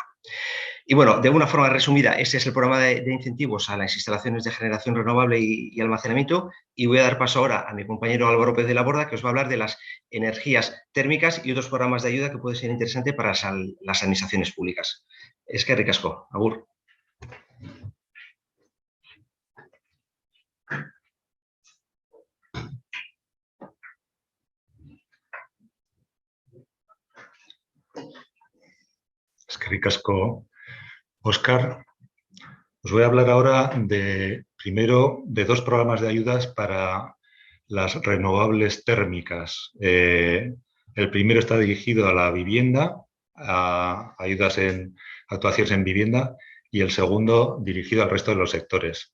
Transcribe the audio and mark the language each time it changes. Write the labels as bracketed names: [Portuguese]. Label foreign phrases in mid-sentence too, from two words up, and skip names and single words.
[Spanish] Y bueno, de una forma resumida, este es el programa de incentivos a las instalaciones de generación renovable y almacenamiento. Y voy a dar paso ahora a mi compañero Álvaro Pérez de la Borda, que os va a hablar de las energías térmicas y otros programas de ayuda que pueden ser interesantes para las administraciones públicas. [Basque] Eskerrik asko, agur. Eskerrik asko, Óscar. [Spanish] Os voy a hablar ahora primero de dos programas de ayudas para las renovables térmicas. El primero está dirigido a la vivienda, a ayudas en actuaciones en vivienda, y el segundo dirigido al resto de los sectores.